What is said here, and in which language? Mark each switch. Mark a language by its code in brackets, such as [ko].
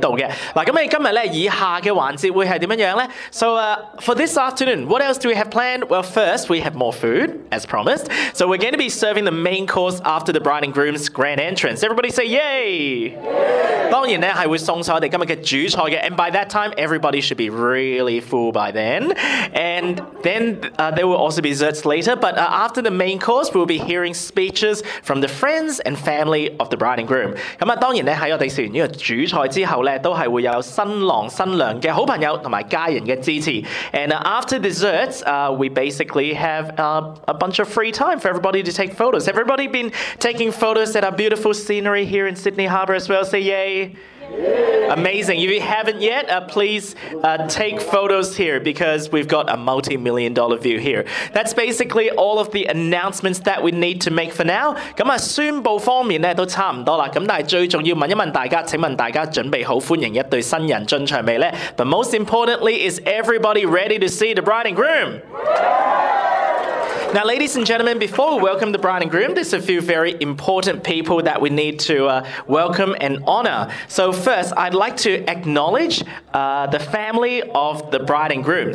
[yue] 度嘅。嗱，咁你今日咧以下嘅環節會係點樣樣咧？ [en] So for this afternoon, what else do we have planned? Well, first we have more food, as promised. So we're going to be serving the main course after the bride and groom's grand entrance. Everybody say yay! [yue] 當然咧係會送晒我哋今日嘅主菜嘅 [en] and by that time everybody should be really full by then. And then there will also be desserts later, but after the main course we'll be hearing speeches from the friends and family of the bride and groom. [yue] 咁當然咧喺我哋食完呢個主菜之後咧，都係會有新郎新娘嘅好朋友同埋家人嘅支持。 [en] And after desserts, we basically have a bunch of free time for everybody to take photos. Have everybody been taking photos at our beautiful scenery here in Sydney Harbour as well? Say yay! Amazing. If you haven't yet, please take photos here because we've got a multi-million-dollar view here. That's basically all of the announcements that we need to make for now. [yue] 咁宣佈方面咧都差唔多啦。咁但係最重要問一問大家，請問大家準備好歡迎一對新人進場未呢？ [en] But most importantly, is everybody ready to see the bride and groom? Now, ladies and gentlemen, before we welcome the bride and groom, there's a few very important people that we need to welcome and honor. So first, I'd like to acknowledge the family of the bride and groom.